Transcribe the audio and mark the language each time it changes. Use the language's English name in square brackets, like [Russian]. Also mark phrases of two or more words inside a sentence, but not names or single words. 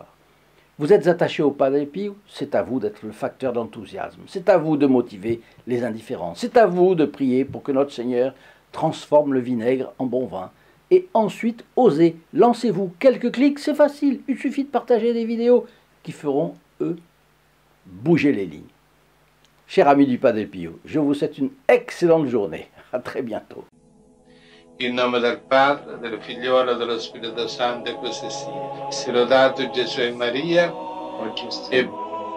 [French] Vous êtes attaché au Padre Pio, c'est à vous d'être le facteur d'enthousiasme, c'est à vous de motiver les indifférents, c'est à vous de prier pour que notre Seigneur transforme le vinaigre en bon vin. Et ensuite, osez, lancez-vous. Quelques clics, c'est facile, il suffit de partager des vidéos qui feront, eux, bouger les lignes. Chers amis du Padre Pio, je vous souhaite une excellente journée. À très bientôt. [Italian] In nome del Padre, del Figliolo e dello Spirito Santo, e così sia. Sia lodato Gesù e Maria, e